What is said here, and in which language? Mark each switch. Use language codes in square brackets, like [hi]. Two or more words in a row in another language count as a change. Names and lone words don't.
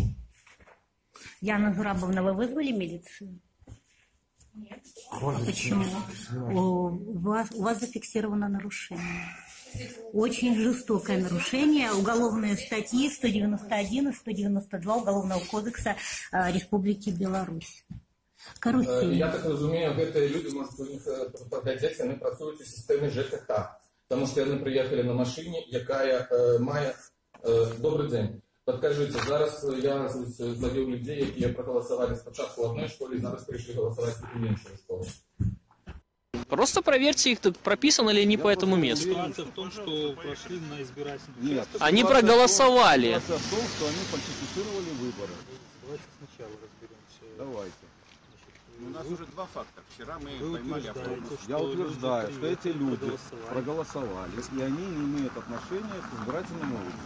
[ru] Яна Зурабовна, вы вызвали милицию? Нет. Почему? У вас зафиксировано нарушение. Очень жестокое нарушение. Уголовные статьи 191 и 192 Уголовного кодекса Республики Беларусь. Карусель. [uk] Я так розумію, ці люди, може, у них подадеться, вони працюють у системі ЖКХ. Тому що вони приїхали на машині, яка має... Добрий день. Підкажіть, зараз я зловив людей, які проголосували спочатку в одній школі, зараз прийшли голосувати в іншій школі. [ru] Просто проверьте их, прописаны ли они по этому месту. Ситуация в том, что прошли на избирательный участок. Они проголосовали. Ситуация в том, что они фальсифицировали выборы. Давайте сначала разберемся. Давайте. У нас уже два факта. Вчера мы поймали автобус. Я утверждаю, что эти люди проголосовали, и они не имеют отношения к избирательному округу.